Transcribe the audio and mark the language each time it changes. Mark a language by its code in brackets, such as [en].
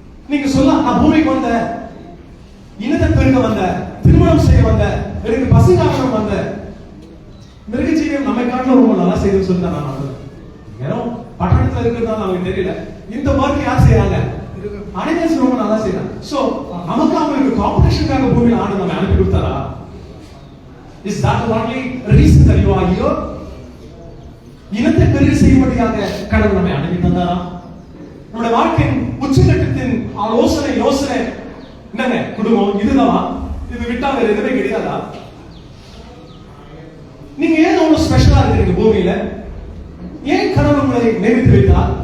[ta] நீங்க சொல்ல, நான் பூமிக்கு வந்த, இனத்தை பெருக்க வந்த, திருமணம் செய்ய வந்த, எனக்கு பசிகாரணம் வந்த, மிருகஜீவியம் நம்மை காட்டிலும் ரொம்ப நல்லா செய்து சொல்லி தான் நான் நம்புறேன். வெறும் பட்டணத்துல இருக்கிறதா நமக்கு தெரியல. இந்த ஒர்க் யார் செய்யறாங்க? அனிமல்ஸ் ரொம்ப நல்லா செய்யறாங்க. சோ நமக்கு அவங்களுக்கு காம்படிஷனுக்காக பூமியில ஆண்டு நம்ம அனுப்பி கொடுத்தாரா? [en] Is that the only reason that you are here? [ta] இனத்தை பெருக செய்யும்படியாக கடவுள் நம்மை அனுப்பி தந்தாரா? நம்முடைய வாழ்க்கையின் உச்சகட்டத்தின் ஆலோசனை யோசனை என்னங்க? குடும்பம் இதுதான், இது விட்டா வேற எதுவுமே கிடையாதா? நீங்க ஏன் அவ்வளவு ஸ்பெஷலா இருக்கிறீங்க பூமியில? ஏன் கடவுள் உங்களை நியமித்து வைத்தார்?